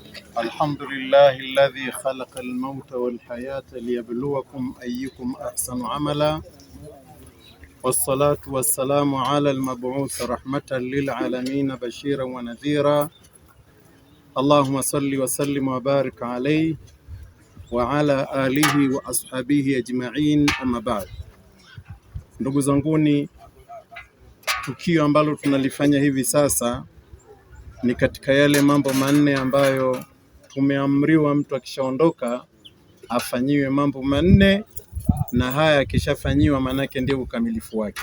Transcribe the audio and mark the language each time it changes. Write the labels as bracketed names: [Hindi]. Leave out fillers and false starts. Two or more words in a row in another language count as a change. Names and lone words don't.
[Arabic] الحمد لله الذي خلق الموت والحياة ليبلوكم أيكم أحسن عملا، والصلاة والسلام على المبعوث رحمة للعالمين بشيرا ونذيرا. اللهم صل وسلم وبارك عليه وعلى آله وأصحابه أجمعين. أما بعد, [Swahili] ndugu zanguni, tukio ambalo tunalifanya hivi sasa ni katika yale mambo manne ambayo tumeamriwa mtu akishaondoka afanyiwe mambo manne, na haya akishafanyiwa manake ndio ukamilifu wake.